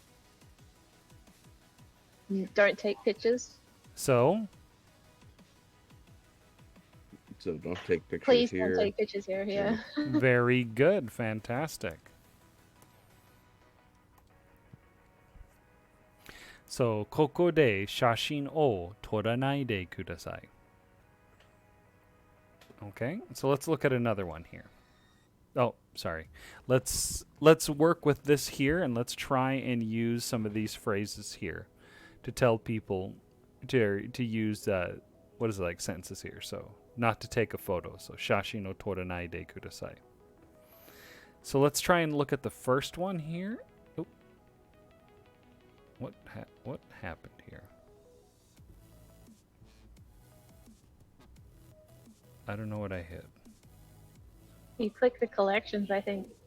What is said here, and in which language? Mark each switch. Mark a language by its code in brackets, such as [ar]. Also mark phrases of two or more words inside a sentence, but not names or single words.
[en] Don't take pictures. So So don't take pictures Please here. don't take pictures here. Yeah. very good, fantastic. [ja] So ここで写真を撮らないでください. [en] Okay, so let's look at another one here. Oh, sorry. Let's work with this here, and let's try and use some of these phrases here to tell people to use what is it, like sentences here. So not to take a photo. So [ja] 写真を撮らないでください. [en] So let's try and look at the first one here. Oh. What happened here? I don't know what I hit. You click the collections, I think.